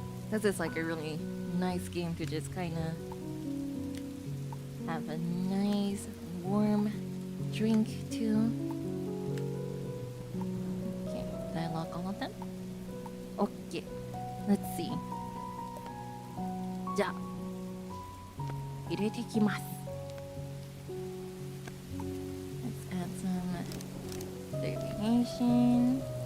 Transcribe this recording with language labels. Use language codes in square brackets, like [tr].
[en] This is like a really nice game to just kind of have a nice warm drink too. Okay, did I lock all of them? Okay, let's see. [ja] じゃあ入れていきます。 [en] Let's add some variation.